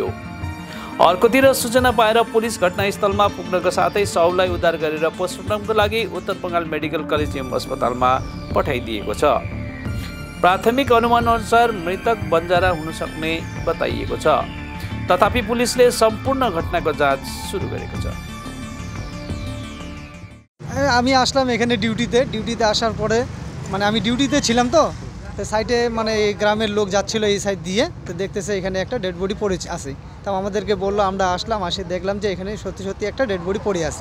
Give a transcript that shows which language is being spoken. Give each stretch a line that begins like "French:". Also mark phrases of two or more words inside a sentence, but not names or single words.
Nepali: अर्कोतिर सूचना पाएर पुलिस घटनास्थलमा पुग्नको साथै शवलाई उद्धार गरेर पोस्टमार्टमको लागि उत्तर बङ्गाल मेडिकल कलेज एवं अस्पतालमा पठाइदिएको छ। प्राथमिक अनुमान अनुसार मृतक बन्जारा हुन सक्ने बताइएको छ। तथापि पुलिसले सम्पूर्ण घटनाको जाँच सुरु गरेको छ।
Bangla: আমি আসলাম এখানে ডিউটিতে আসার পরে মানে আমি ডিউটিতে ছিলাম তো সাইডে মানে এই গ্রামের লোক যাচ্ছিল এই সাইড দিয়ে, তো দেখতেছে এখানে একটা
English: dead body
Bangla: পড়ে আছে। তো আমাদেরকে বললো, আমরা আসলাম, আসে দেখলাম যে এখানে সত্যি একটা
English: dead body
Bangla: পড়ে আছে।